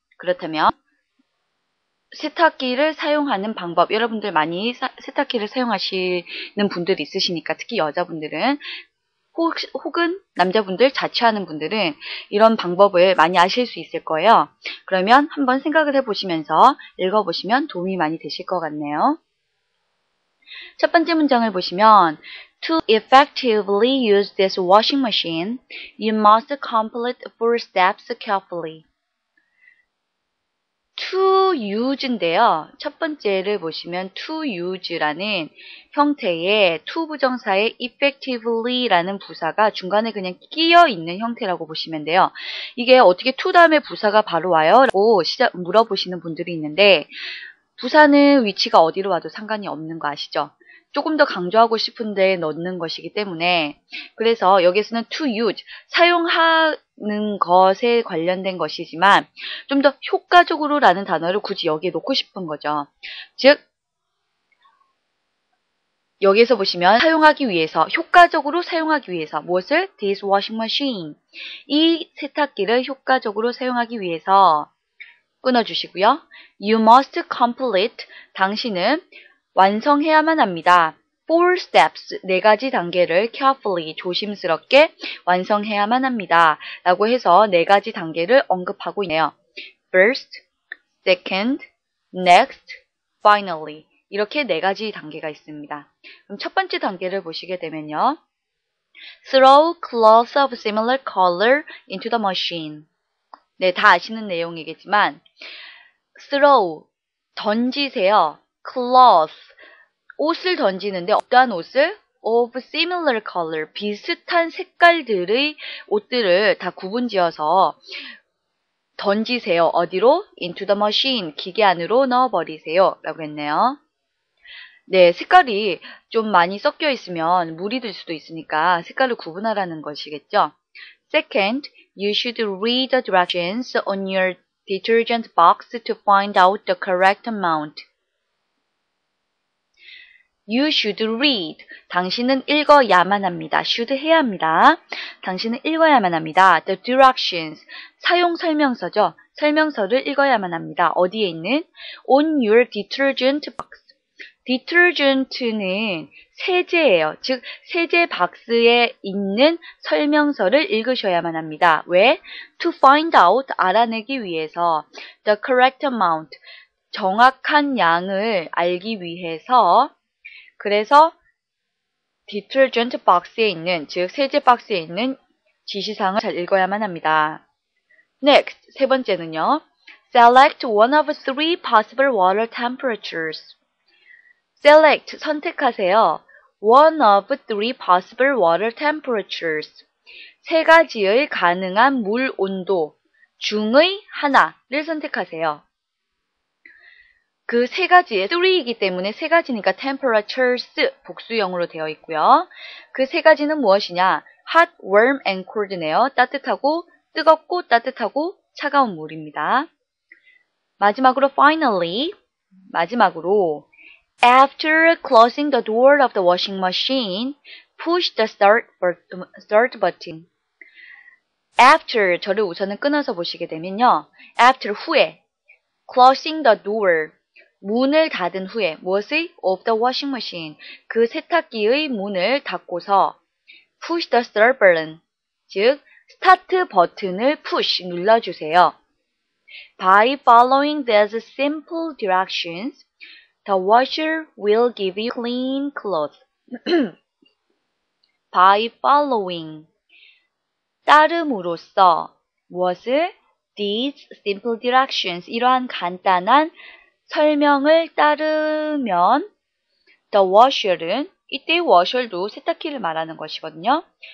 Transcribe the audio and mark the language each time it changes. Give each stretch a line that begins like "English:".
Korean: 그렇다면 세탁기를 사용하는 방법, 여러분들 많이 세탁기를 사용하시는 분들이 있으시니까 특히 여자분들은 혹은 남자분들 자취하는 분들은 이런 방법을 많이 아실 수 있을 거예요. 그러면 한번 생각을 해보시면서 읽어보시면 도움이 많이 되실 것 같네요. 첫 번째 문장을 보시면
English: To effectively use this washing machine, you must complete 4 steps carefully.
Korean: To use인데요. 첫 번째를 보시면 to use라는 형태의 to 부정사의 effectively라는 부사가 중간에 그냥 끼어 있는 형태라고 보시면 돼요. 이게 어떻게 to 다음에 부사가 바로 와요? 라고 물어보시는 분들이 있는데 부사는 위치가 어디로 와도 상관이 없는 거 아시죠? 조금 더 강조하고 싶은데 넣는 것이기 때문에 그래서 여기서는 to use, 사용하는 것에 관련된 것이지만 좀 더 효과적으로 라는 단어를 굳이 여기에 놓고 싶은 거죠. 즉 여기에서 보시면 사용하기 위해서, 효과적으로 사용하기 위해서 무엇을?
English: This washing machine,
Korean: 이 세탁기를 효과적으로 사용하기 위해서 끊어주시고요.
English: You must complete,
Korean: 당신은 완성해야만 합니다.
English: 4 steps,
Korean: 4가지 단계를 carefully, 조심스럽게 완성해야만 합니다. 라고 해서 4가지 단계를 언급하고 있네요.
English: First, second, next, finally.
Korean: 이렇게 4가지 단계가 있습니다. 그럼 첫 번째 단계를 보시게 되면요.
English: Throw cloths of similar color into the machine.
Korean: 네, 다 아시는 내용이겠지만 throw, 던지세요. cloth, 옷을 던지는데 어떠한 옷을?
English: of similar color,
Korean: 비슷한 색깔들의 옷들을 다 구분지어서 던지세요. 어디로?
English: into the machine,
Korean: 기계 안으로 넣어버리세요. 라고 했네요. 네, 색깔이 좀 많이 섞여 있으면 물이 들 수도 있으니까 색깔을 구분하라는 것이겠죠.
English: Second, you should read the directions on your detergent box to find out the correct amount. You should read.
Korean: 당신은 읽어야만 합니다. should 해야 합니다. 당신은 읽어야만 합니다.
English: The directions.
Korean: 사용 설명서죠. 설명서를 읽어야만 합니다. 어디에 있는?
English: On your detergent box.
Korean: detergent는 세제예요. 즉 세제 박스에 있는 설명서를 읽으셔야만 합니다. 왜?
English: To find out,
Korean: 알아내기 위해서.
English: The correct amount,
Korean: 정확한 양을 알기 위해서. 그래서 디터전트 박스에 있는, 즉 세제 박스에 있는 지시사항을 잘 읽어야만 합니다.
English: Next,
Korean: 세 번째는요.
English: Select one of 3 possible water temperatures.
Korean: Select, 선택하세요.
English: One of 3 possible water temperatures.
Korean: 3가지의 가능한 물 온도 중의 하나를 선택하세요. 그 3가지의 3이기 때문에 3가지니까 temperatures, 복수형으로 되어 있고요. 그 3가지는 무엇이냐?
English: hot, warm, and cold
Korean: 네요. 따뜻하고, 뜨겁고, 따뜻하고, 차가운 물입니다. 마지막으로 finally, 마지막으로
English: After closing the door of the washing machine, push the start button.
Korean: After, 저를 우선은 끊어서 보시게 되면요. After, 후에.
English: Closing the door,
Korean: 문을 닫은 후에. 무엇의?
English: Of the washing machine,
Korean: 그 세탁기의 문을 닫고서 push the start button, 즉 스타트 버튼을 push, 눌러주세요.
English: By following these simple directions, the washer will give you clean clothes. By following,
Korean: 따름으로써 무엇을?
English: These simple directions,
Korean: 이러한 간단한 설명을 따르면 the washer은, 이때의 washer도 세탁기를 말하는 것이거든요.